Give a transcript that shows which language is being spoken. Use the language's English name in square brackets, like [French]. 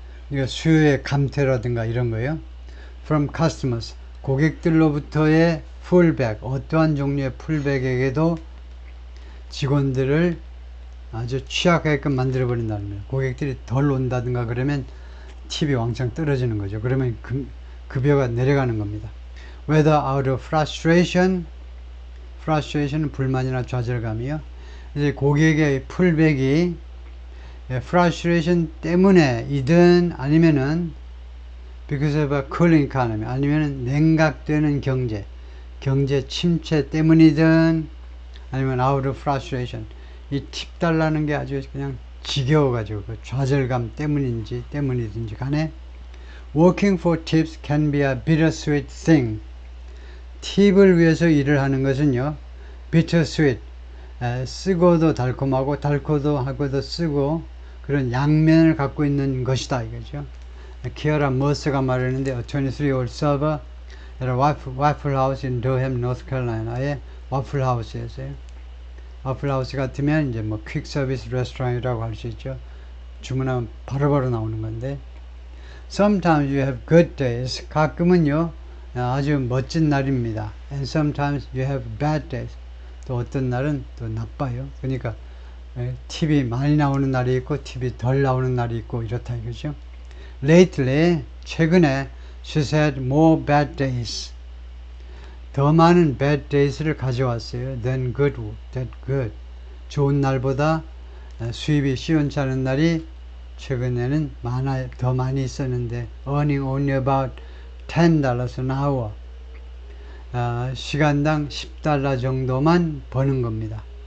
[Korean] 이거 수요의 감퇴라든가 이런 거예요. [English] From customers [Korean] 고객들로부터의 pullback 어떠한 종류의 pullback에게도 직원들을 아주 취약하게끔 만들어 버린다는 거예요. 고객들이 덜 온다든가 그러면 팁이 왕창 떨어지는 거죠. 그러면 급여가 내려가는 겁니다. [English] Whether out of frustration은 [Korean] 불만이나 좌절감이요. 이제 고객의 풀백이 frustration 때문에 이든 아니면은 [English] because of a cooling economy [Korean] 아니면은 냉각되는 경제 침체 때문이든 아니면 [English] out of frustration [Korean] 이 팁 달라는 게 아주 그냥 지겨워가지고 그 좌절감 때문이든지 간에 [English] working for tips can be a bittersweet thing. [Korean] 팁을 위해서 일을 하는 것은요, bittersweet, 쓰고도 달콤하고 달고도 하고도 쓰고 그런 양면을 갖고 있는 것이다 이거죠. 키아라 머스가 말했는데 [English] a 23-year-old server at a Waffle House in Durham, North Carolina의 [Korean] 와플 하우스였어요. 와플 하우스 같으면 이제 뭐 퀵 서비스 레스토랑이라고 할 수 있죠. 주문하면 바로바로 나오는 건데 [English] sometimes you have good days [Korean] 가끔은요 아주 멋진 날입니다. [English] And sometimes you have bad days [Korean] 또 어떤 날은 또 나빠요. 그러니까 팁이 많이 나오는 날이 있고 팁이 덜 나오는 날이 있고 이렇다 이거죠. [English] Lately [Korean] 최근에 [English] she's had more bad days [Korean] 더 많은 [English] bad days를 가져왔어요. than good. [Korean] 좋은 날보다 수입이 시원치 않은 날이 최근에는 더 많이 있었는데 [English] earning only about $10 an hour [Korean] 시간당 $10 정도만 버는 겁니다.